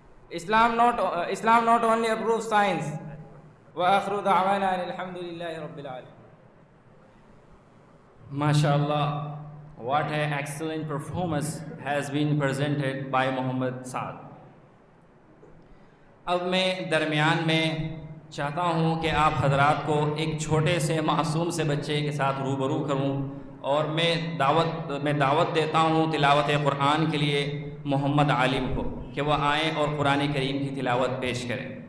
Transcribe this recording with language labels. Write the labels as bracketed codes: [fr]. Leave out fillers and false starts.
[en] Islam not only approves science. [ar] وآخر دعوانا أن الحمد لله رب العالمين. [en] MashaAllah, what an excellent performance has been presented by Muhammad Saad. [hi] अब मैं दरमियान में चाहता हूँ कि आप हजरात को एक छोटे से मासूम से बच्चे के साथ रूबरू करूँ, और मैं दावत देता हूँ तिलावत क़ुरान के लिए मोहम्मद आलिम को कि वह आएँ और कुरान करीम की तिलावत पेश करें.